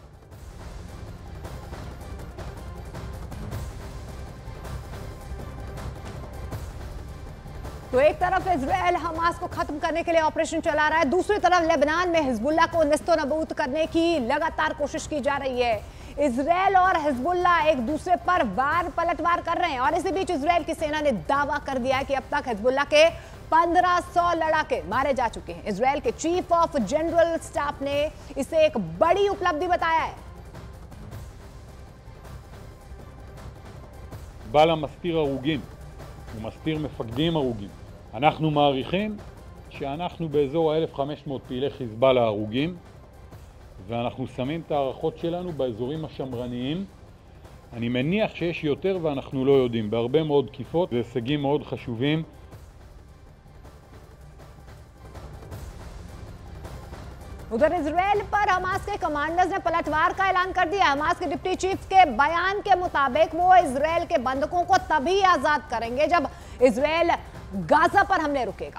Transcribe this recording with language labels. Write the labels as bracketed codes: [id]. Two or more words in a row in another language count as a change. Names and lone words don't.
[hi] तो एक तरफ इजराइल हमास को खत्म करने के लिए ऑपरेशन चला रहा है, दूसरी तरफ लेबनान में हिजबुल्लाह को नेस्तनाबूद करने की लगातार कोशिश की जा रही है। इजराइल और हिजबुल्लाह एक दूसरे पर वार पलटवार कर रहे हैं और इसी बीच इजराइल की सेना ने दावा कर दिया है कि अब तक हिजबुल्लाह के 1500 लड़ाके मारे जा चुके हैं। इजराइल के [en] chief of general staff [hi] ने इसे एक बड़ी उपलब्धि बताया है। [he] בעל המסתיר הרוגים, הוא מסתיר מפקדים הרוגים. אנחנו מעריכים שאנחנו באזור ה-1500 פעילי חיזבאללה הרוגים, ואנחנו שמים את הערכות שלנו באזורים השמרניים. אני מניח שיש יותר ואנחנו לא יודעים, בהרבה מאוד תקיפות, זה הישגים מאוד חשובים. [hi] उधर इजराइल पर हमास के कमांडर्स ने पलटवार का ऐलान कर दिया। हमास के [en] deputy chief [hi] के बयान के मुताबिक वो इजराइल के बंधकों को तभी आजाद करेंगे जब इजराइल गाजा पर हमले रुकेगा।